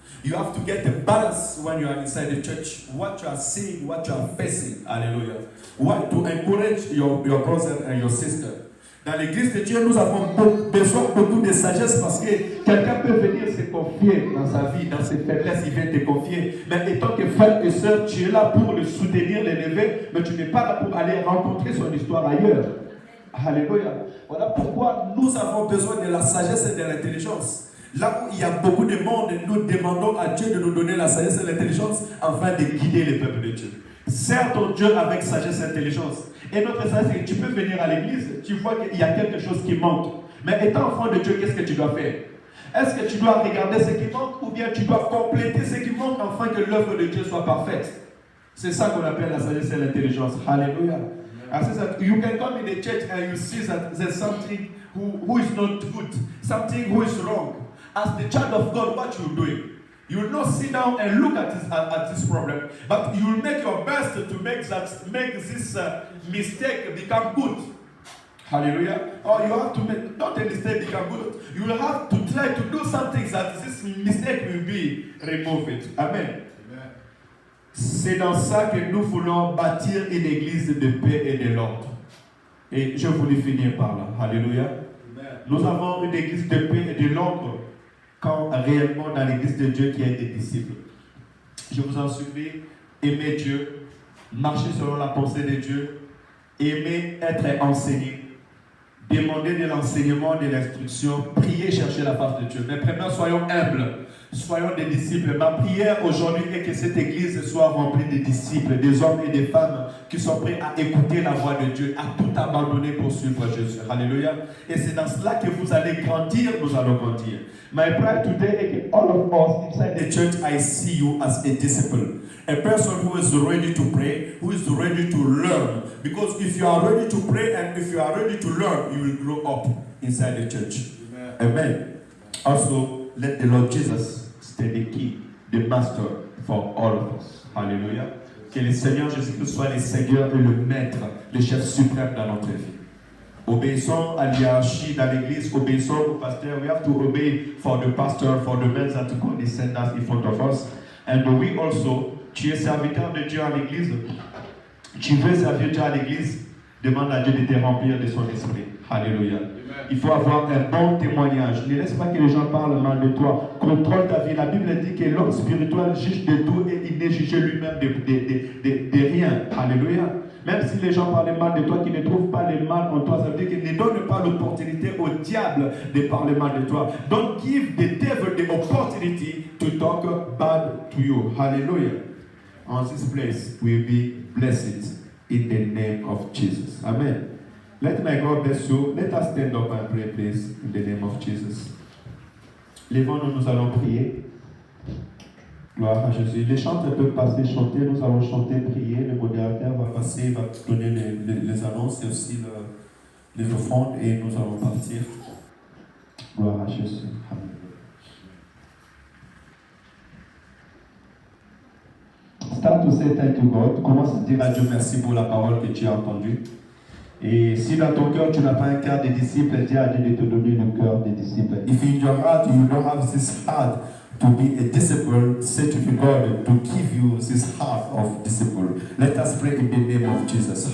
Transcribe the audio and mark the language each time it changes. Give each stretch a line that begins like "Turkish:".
English: You have to get a balance when you are inside the church. What you are seeing, what you are facing. Hallelujah. What to encourage your brother and your sister.
French: Dans l'église de Dieu, nous avons besoin beaucoup de sagesse, parce que quelqu'un peut venir se confier dans sa vie, dans ses faiblesses, il vient te confier. Mais étant que frère et sœur, tu es là pour le soutenir, l'élever, mais tu n'es pas là pour aller rencontrer son histoire ailleurs. Alléluia. Voilà pourquoi nous avons besoin de la sagesse et de l'intelligence. Là où il y a beaucoup de monde, nous demandons à Dieu de nous donner la sagesse et l'intelligence afin de guider le peuple de Dieu. Sers ton Dieu avec sagesse et intelligence. Et notre sagesse, c'est que tu peux venir à l'église, tu vois qu'il y a quelque chose qui manque. Mais étant enfant de Dieu, qu'est-ce que tu dois faire? Est-ce que tu dois regarder ce qui manque, ou bien tu dois compléter ce qui manque afin que l'œuvre de Dieu soit parfaite? C'est ça qu'on appelle la sagesse et l'intelligence. Alléluia.
English: I say that you can come in the church and you see that there's something who is not good, something who is wrong. as the child of God, what you're doing. You will not sit down and look at this problem, but you will make your best to make this mistake become good. Hallelujah. Or you have to make not a mistake become good. You will have to try to do something that this mistake will be removed. Amen.
French: C'est dans ça que nous voulons bâtir une église de paix et de l'ordre. Et je voulais finir par là. Alléluia. Nous avons une église de paix et de l'ordre quand réellement dans l'église de Dieu qui a des disciples. Je vous en supplie, aimez Dieu, marchez selon la pensée de Dieu, aimez être enseigné, demandez de l'enseignement, de l'instruction, priez, cherchez la face de Dieu. Mais premièrement, soyons humbles. Soyons des disciples. Ma prière aujourd'hui est que cette église soit remplie de disciples, des hommes et des femmes qui sont prêts à écouter la voix de Dieu, à tout abandonner pour suivre Jésus. Alléluia. Et c'est dans cela que vous allez grandir, nous allons grandir.
English: My prayer today is that all of us inside the church, I see you as a disciple. A person who is ready to pray, who is ready to learn. Because if you are ready to pray and if you are ready to learn, you will grow up inside the church. Amen. Also, let the Lord Jesus stay the key, the master for all of us. Hallelujah.
French: Que le Seigneur Jésus-Christ soit le Seigneur et le maître, le chef suprême dans notre vie. Obéissons à l'hierarchie dans l'église, obéissons au pasteur.
English: We have to obey for the pastor, for the men that God is sent us in front of us. And we also,
French: tu es serviteur de Dieu à l'église, tu veux servir Dieu à l'église, demande à Dieu de te remplir de son esprit. Alléluia. Il faut avoir un bon témoignage. Ne laisse pas que les gens parlent mal de toi. Contrôle ta vie. La Bible dit que l'homme spirituel juge de tout et il n'est jugé lui-même de rien. Alléluia. Même si les gens parlent mal de toi, qu'ils ne trouvent pas le mal en toi, ça veut dire qu'ils ne donnent pas l'opportunité au diable de parler mal de toi.
English: Don't give the devil the opportunity to talk bad to you. Hallelujah. On this place will be blessed in the name of Jesus. Amen. Let my God bless you. Let us stand up and pray, please, in the name of Jesus.
French: Lèvons-nous, nous allons prier. Gloire à Jésus. Les chanteurs peuvent passer chanter. Nous allons chanter, prier. Le modérateur va passer, va donner les annonces et aussi les offrandes et nous allons partir. Gloire à Jésus. Amen.
English: Start to say thank you God.
French: Commence à dire à Dieu merci pour la parole que tu as entendue. Et si dans ton cœur tu n'as pas un cœur de disciple, dis à Dieu de te donner le cœur des disciples.
English: If in your heart you don't have this heart to be a disciple, say to God to give you this heart of disciple. Let us pray in the name of Jesus.